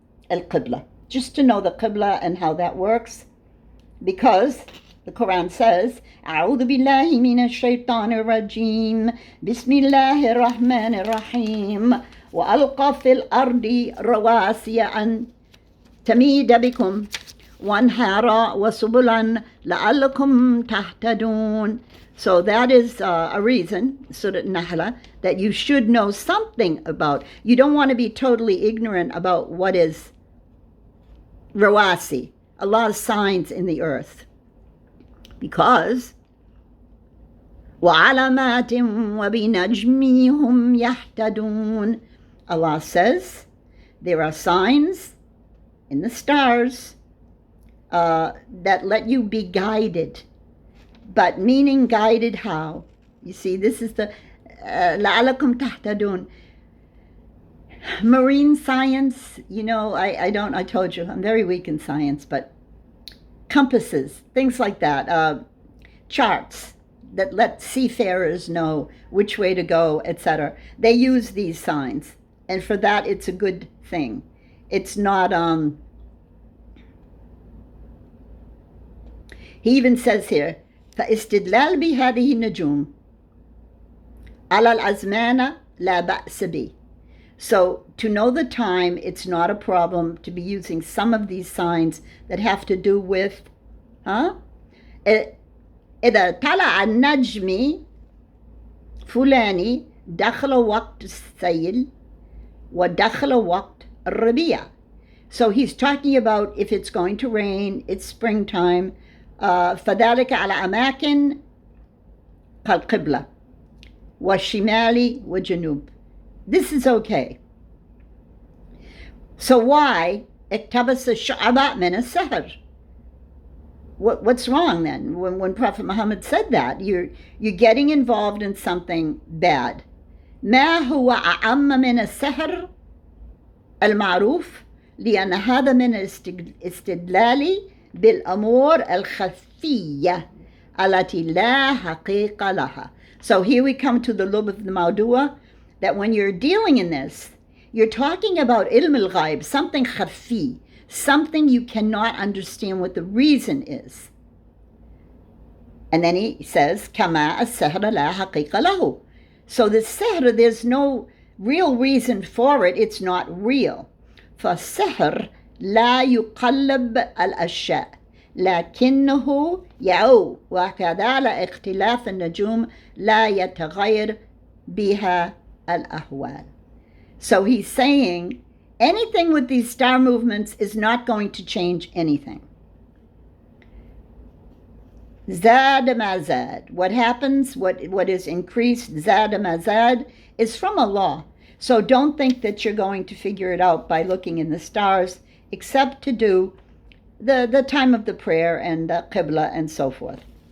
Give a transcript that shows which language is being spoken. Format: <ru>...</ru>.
<ar>القبلة,</ar> <en>just to know the qibla and how that works, because the Quran says,</en> <ar>أعوذ بالله من الشيطان الرجيم بسم الله الرحمن الرحيم وألقى في الأرض رواسي أن تميد بكم وانهارا وسبلا لعلكم تهتدون.</ar> <en>So that is a reason, Surah Nahla, that you should know something about. You don't want to be totally ignorant about what is rawasi, Allah's signs in the earth.</en> <ar>Because وَعَلَمَاتٍ وَبِنَجْمِ هُمْ يَهْتَدُونَ.</ar> <en>Allah says there are signs in the stars that let you be guided. But meaning guided how? You see, this is the</en> <ar>لَعَلَكُمْ تَهْتَدُونَ.</ar> <en>Marine science, you know, I told you, I'm very weak in science, but compasses, things like that, charts that let seafarers know which way to go, etc. They use these signs, and for that it's a good thing. It's not He even says here,</en> <ar>فاستدلال بهذه النجوم على الأزمان لا بأس به.</ar> <en>So to know the time, it's not a problem to be using some of these signs that have to do with,</en> <ar>إذا طلع النجم فلاني دخل وقت السيل ودخل وقت الربيع.</ar> <en>So he's talking about if it's going to rain, it's springtime,</en> <ar>فذلك على أماكن كالقبلة والشمال والجنوب.</ar> <en>This is okay. So why</en> <ar>اقتبس الشعباء من السحر?</ar> <en>What's wrong then? When Prophet Muhammad said that, you're getting involved in something bad.</en> <ar>ما هو أعم من السحر المعروف لأن هذا من الاستدلال بالأمور الخفية التي لا حقيقة لها.</ar> <en>So here we come to the lub of the Mawdua, that when you're dealing in this, you're talking about ilm al-ghaib, something khafi, something you cannot understand what the reason is. And then he says,</en> <ar>كما السحر لا حقيقة له.</ar> <en>So the sihr, there's no real reason for it, it's not real.</en> <ar>فالسحر لا يقلب الأشياء لكنه يعو وكذلك اختلاف النجوم لا يتغير بها الأحوال.</ar> <en>So he's saying anything with these star movements is not going to change anything. Zad mazad. What happens, what is increased, zad mazad, is from Allah. So don't think that you're going to figure it out by looking in the stars, except to do the time of the prayer and the qibla and so forth.</en>